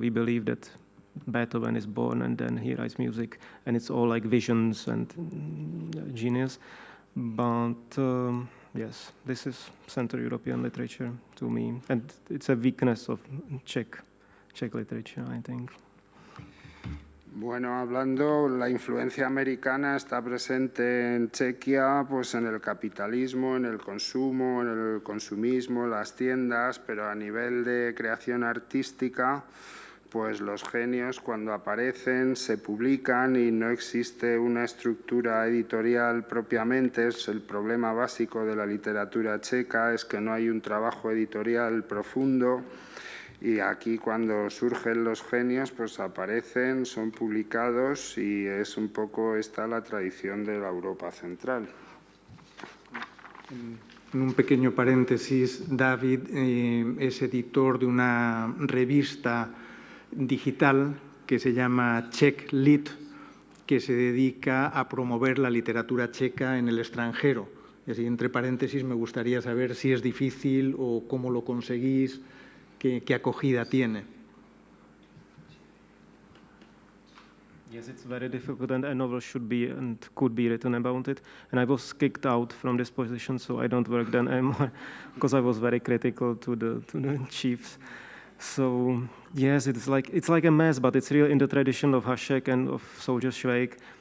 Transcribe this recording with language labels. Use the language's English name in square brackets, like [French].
[English] We believe that Beethoven is born and then he writes music, and it's all like visions and genius. But yes, this is Central European literature to me, and it's a weakness of Czech literature, I think. [Spanish] Bueno, hablando, la influencia americana está presente en Chequia, pues en el capitalismo, en el consumo, en el consumismo, las tiendas, pero a nivel de creación artística, pues los genios cuando aparecen se publican y no existe una estructura editorial propiamente. Es el problema básico de la literatura checa, es que no hay un trabajo editorial profundo. Y aquí cuando surgen los genios, pues aparecen, son publicados y es un poco esta la tradición de la Europa central. En un pequeño paréntesis, David es editor de una revista digital que se llama Czech Lit, que se dedica a promover la literatura checa en el extranjero. Y así, entre paréntesis, me gustaría saber si es difícil o cómo lo conseguís. ¿Qué acogida tiene? [English] Yes, it's very difficult, and a novel should be and could be written about it. And I was kicked out from this position, so I don't work then anymore, because I was very critical to the chiefs. So yes, it's like a mess, but it's really in the tradition of Hašek and of Soldier Švejk.